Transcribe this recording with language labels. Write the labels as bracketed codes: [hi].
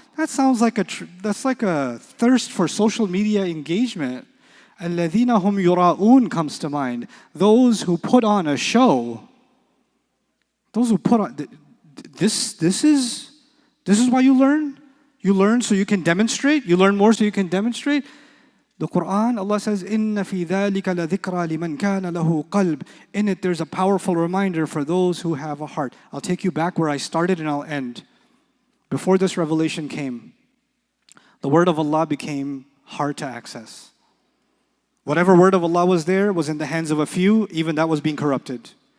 [en] That sounds like that's like a thirst for social media engagement. [ar] الَّذِينَ هُمْ يُرَاءُونَ [en] comes to mind. Those who put on a show. Those who put on this is why you learn? You learn so you can demonstrate? You learn more so you can demonstrate? The Quran, Allah says, [ar] إِنَّ فِي ذَلِكَ لَذِكْرَى لِمَنْ كَانَ لَهُ قَلْبٌ. [en] In it, there's a powerful reminder for those who have a heart. I'll take you back where I started and I'll end. Before this revelation came, the word of Allah became hard to access. Whatever word of Allah was there was in the hands of a few, even that was being corrupted.